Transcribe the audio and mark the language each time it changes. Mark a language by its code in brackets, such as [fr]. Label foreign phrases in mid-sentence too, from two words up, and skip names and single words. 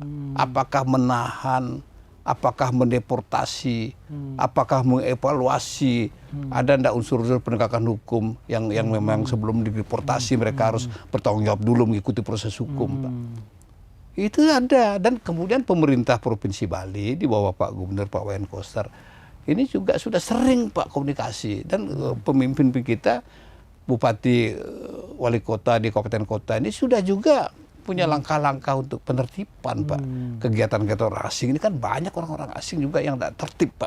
[id] Apakah menahan, apakah mendeportasi, apakah mengevaluasi, ada ndak unsur-unsur penegakan hukum yang memang sebelum dideportasi mereka harus bertanggung jawab dulu mengikuti proses hukum, Pak. Itu ada. Dan kemudian pemerintah Provinsi Bali di bawah Pak Gubernur Pak Wayan Koster ini juga sudah sering Pak komunikasi, dan pemimpin kita, bupati, wali kota di kabupaten kota ini sudah juga punya langkah-langkah untuk penertiban, Pak. Kegiatan-kegiatan orang asing ini kan banyak orang-orang asing juga yang tidak tertib, Pak.